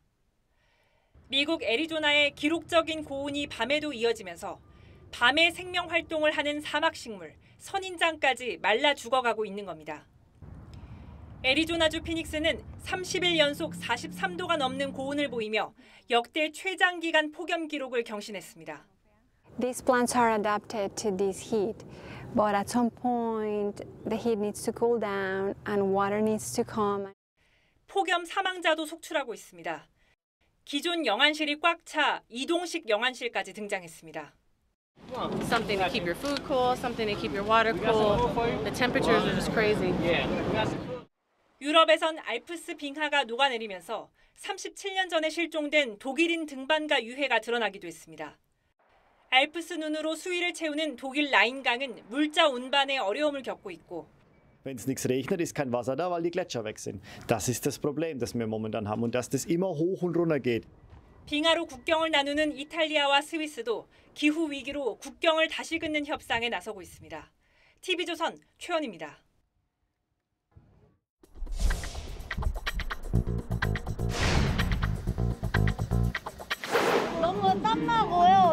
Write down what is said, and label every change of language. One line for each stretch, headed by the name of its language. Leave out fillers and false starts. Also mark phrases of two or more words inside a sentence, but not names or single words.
Korean: 미국 애리조나의 기록적인 고온이 밤에도 이어지면서 밤에 생명 활동을 하는 사막식물, 선인장까지 말라 죽어가고 있는 겁니다. 애리조나주 피닉스는 30일 연속 43도가 넘는 고온을 보이며 역대 최장기간 폭염 기록을 경신했습니다.
English: These plants are adapted to this heat, but at some point the heat needs to cool down and water needs to come.
Korean: 폭염 사망자도 속출하고 있습니다. 기존 영안실이 꽉 차 이동식 영안실까지 등장했습니다.
English: Something to keep your food cool, something to keep your water cool. The temperatures are just crazy.
Korean: 유럽에선 알프스 빙하가 녹아내리면서 37년 전에 실종된 독일인 등반가 유해가 드러나기도 했습니다. 알프스 눈으로 수위를 채우는 독일 라인강은 물자 운반에 어려움을 겪고 있고
German: Wenn es nichts regnet, ist kein Wasser da, weil die Gletscher weg sind. Das ist das Problem, das wir momentan haben und dass das immer hoch und runter geht.
Korean: 빙하로 국경을 나누는 이탈리아와 스위스도 기후 위기로 국경을 다시 긋는 협상에 나서고 있습니다. TV조선 최연입니다. 너무 땀나고요.